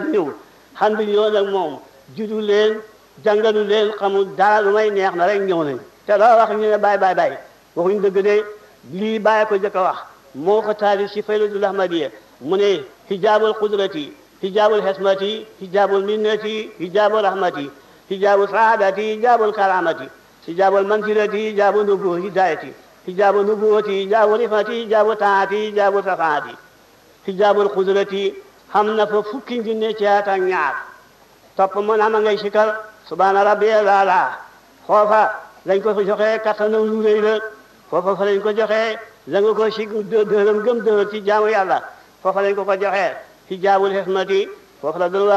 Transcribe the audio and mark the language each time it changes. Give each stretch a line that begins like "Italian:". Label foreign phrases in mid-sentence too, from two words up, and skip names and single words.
Wolof: ji ñëw xam bi ñoo nag moom judu leen jàngalu leen xamul dara lu may neex na rek ñëw nañ te loo wax ñu ne bàyyi waxuñ dëgg de lii bàyyi ko jëkk a wax moo ko taalif ci Faydatul Ahmadiyya mu ne
Arabic: حجاب القدرة حجاب العصمة حجاب المنة حجاب الرحمة حجاب السعادة حجاب الكرامة حجاب المنزلة حجاب النبوة الهداية حجاب النبوة حجاب الرفعة حجاب الطاعة حجاب الصفاء حجاب القدرة
Wolof: xam na fa fukki junne ci at ak ñaar topp mën ama ngay sikar
Arabic: سبحان ربي الأعلى
Wolof: foofa lañ ko fa joxee kattanam lu rëy la foofa fa lañ ko joxee la nga ko si dërëm gëm dërëm ci jaamu yàlla foofa lañ ko joxee
Arabic: حجاب العصمة
Wolof: foofu la doon